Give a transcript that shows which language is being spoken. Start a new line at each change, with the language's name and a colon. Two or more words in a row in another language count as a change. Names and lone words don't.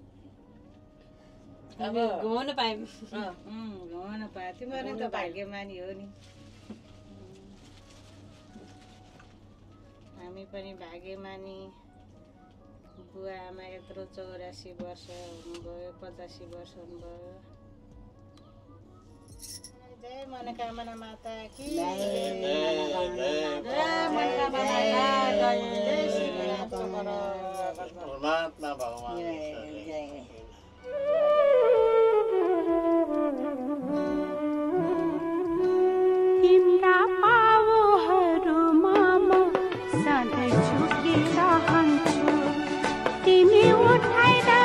Nepali: अब घुमाउनु पायौँ घुमाउन पायो तिमीहरू त भाग्यमानी हो नि हामी पनि भाग्यमानी बुवा आमा यत्रो 84 वर्ष हुनुभयो 85 वर्ष हुनुभयो
Hindi: जय मनोकामना माता की
Nepali: तिम्रा पावहरूमा म सधैँ झुकिरहन्छु तिमी उठाएर